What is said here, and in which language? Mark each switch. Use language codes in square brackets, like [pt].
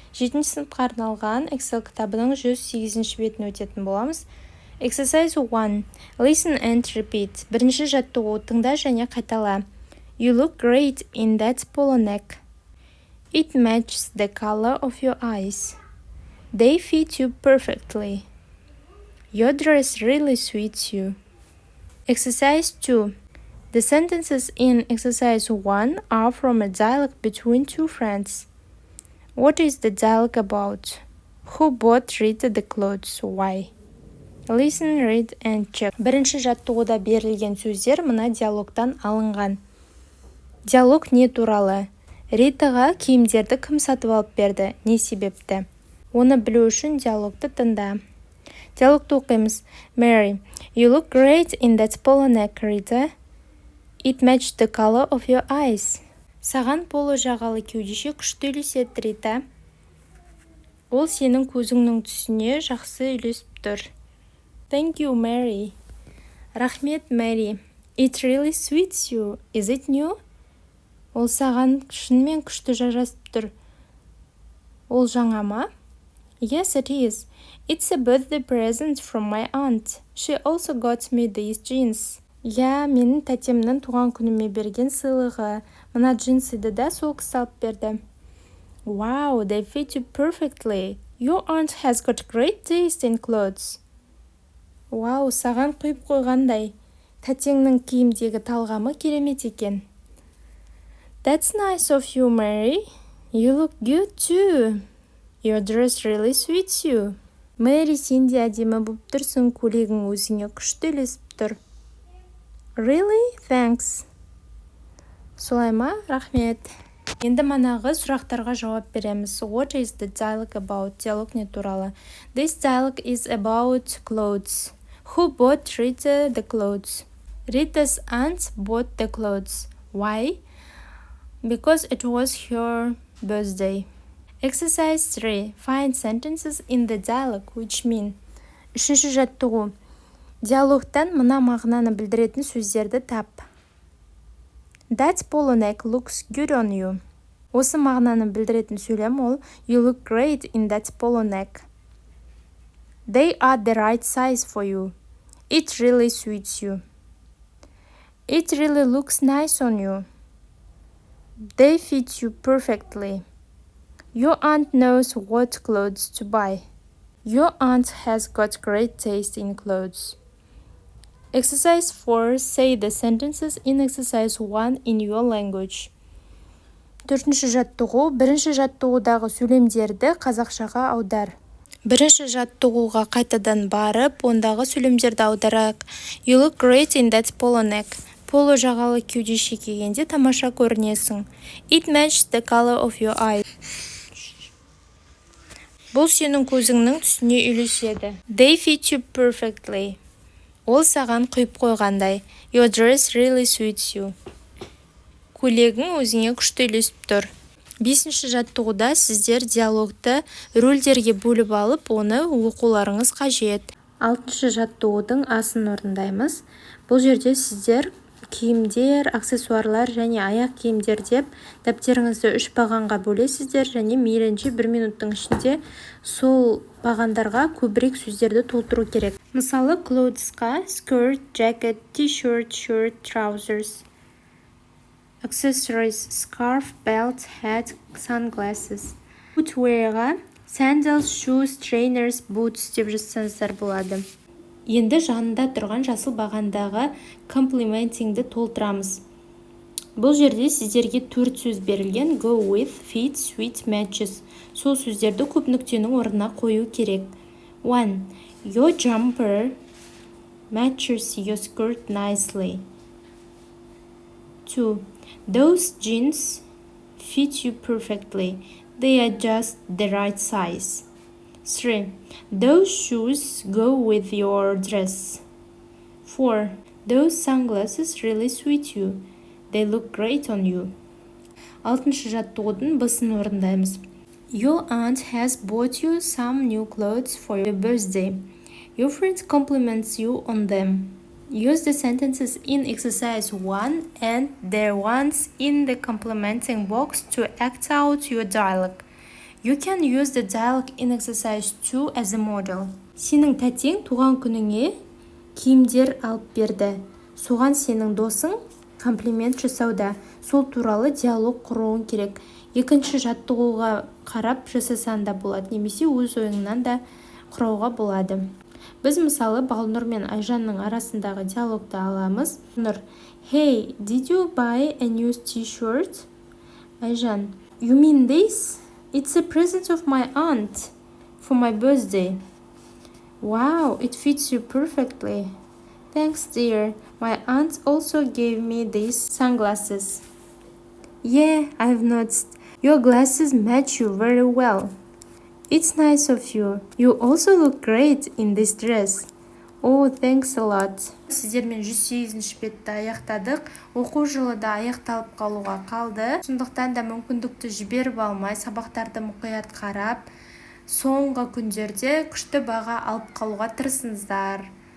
[kk] 7-ші сыныпқа арналған Excel кітабының 108-ші бетін өтетін боламыз. [en] Exercise 1. Listen and repeat. [kk] Бірінші жаттығу тыңда және қайтала. [en] You look great in that polo neck. It matches the color of your eyes. They fit you perfectly. Your dress really suits you. Exercise 2. The sentences in exercise 1 are from a dialogue between two friends. What is the dialogue about? Who bought Rita the clothes? Why? Listen, read and check. [kk] Бірінші жаттығуда берілген сөздер мына диалогтан алынған. Диалог не туралы? Ритаға киімдерді кім сатып алып берді? Не себепті? Оны білу үшін диалогты тыңда. Диалогты оқимыз. [en] Mary, you look great in that polo neck, Rita. It matched the color of your eyes. [kk] Саған поло жағалы кеудеше күшті үйлеседі, Рита. Ол сенің көзіңнің түсіне жақсы үйлесіп тұр. [en] Thank you, Mary. [kk] Рахмет, Mary. [en] It really suits you. Is it new? [kk] Ол саған шынымен күшті жарасып тұр. Ол жаңа ма? [en] Yes, it is. It's a birthday present from my aunt. She also got me these jeans. [kk] Я, менің тәтемнің туған күніме берген сыйлығы. Мына джинсыды да сол кісі алып берді. [en] Wow, they fit you perfectly. Your aunt has got great taste in clothes. [kk] Вау, саған құйып қойғандай. Тәтеңнің киімдегі талғамы керемет екен. [en] That's nice of you, Mary. You look good too. Your dress really suits you. [kk] Мэри, сен де әдемі болып тұрсың, көйлегің өзіңе күшті үйлесіп тұр. [en] Really? Thanks. [kk] Солай ма? Рахмет. Енді манағы сұрақтарға жауап береміз. [en] What is the dialogue about? [kk] Диалог не туралы. [en] This dialogue is about clothes. Who bought Rita the clothes? Rita's aunt bought the clothes. Why? Because it was her birthday. Exercise 3. Find sentences in the dialogue which mean. [kk] Үшінші жаттығу. Диалогтан мына мағынаны білдіретін сөздерді тап. [en] That polo neck looks good on you. [kk] Осы мағынаны білдіретін сөйлем ол [en] You look great in that polo neck. They are the right size for you. It really suits you. It really looks nice on you. They fit you perfectly. Your aunt knows what clothes to buy. Your aunt has got great taste in clothes. Exercise 4. Say the sentences in exercise 1 in your language. [kk] Төртінші жаттығу. Бірінші жаттығудағы сөйлемдерді қазақшаға аудар. Бірінші жаттығуға қайтадан барып, ондағы сөйлемдерді аударайық. [en] You look great in that polo neck. [kk] Поло жағалы кеудеше кигенде тамаша көрінесің. [en] It matched the color of your eyes. [kk] Бұл сенің көзіңнің түсіне үйлеседі. [en] They fit you perfectly. [kk] Ол саған құйып қойғандай. [en] Your dress really suits you. [kk] Көйлегің өзіңе күшті үйлесіп тұр. Бесінші жаттығуда сіздер диалогты рөлдерге бөліп алып, оны оқуларыңыз қажет. Алтыншы жаттығудың асын орындаймыз. Бұл жерде сіздер киімдер, аксессуарлар және аяқ киімдер деп дәптеріңізді 3 бағанға бөлесіздер және мейлінше 1 минуттың ішінде сол бағандарға көбірек сөздерді толтыру керек. [en] Мысалы, clothesқа skirt, jacket, t-shirt, shirt, trousers. Accessories, scarf, belt, hat, sunglasses. Footwearға sandals, shoes, trainers, boots деп жазсаңыздар болады. [kk] Енді жанында тұрған жасыл бағандағы complimentingді толтырамыз. Бұл жерде сіздерге 4 сөз берілген go with, fit, suit, matches. Сол сөздерді көп нүктенің орнына қою керек. 1. [en] Your jumper matches your skirt nicely. 2. Those jeans fit you perfectly. They are just the right size. 3. Those shoes go with your dress. 4. Those sunglasses really suit you. They look great on you. [kk] Алтыншы жаттығудың басын орындаймыз. [en] Your aunt has bought you some new clothes for your birthday. Your friend compliments you on them. Use the sentences in exercise 1 and their ones in the complementing box to act out your dialogue. You can use the dialogue in exercise 2 as a model. [kk] Сенің тәтең туған күніңе киімдер алып берді. Соған сенің досың комплимент жасауда. Сол туралы диалог құруың керек. Екінші жаттығуға қарап жасасан да болады, немесе өз ойыңнан да құрауға болады. Біз мысалы Балнұр мен Айжанның арасындағы диалогты аламыз. [en] Балнұр: Hey, did you buy a new t-shirt? Айжан: You mean this? It's a present of my aunt for my birthday. Wow, it fits you perfectly. Thanks, dear. My aunt also gave me these sunglasses. Yeah, I've noticed. Your glasses match you very well. It's nice of you. You also look great in this dress. Oh, thanks a lot. [kk] Сіздермен 108-ші бетті аяқтадық. Оқу жылы да аяқталып қалуға қалды. Сондықтан да мүмкіндікті жіберіп алмай, сабақтарды мұқият қарап, соңғы күндерде күшті баға алып қалуға тырысыңыздар.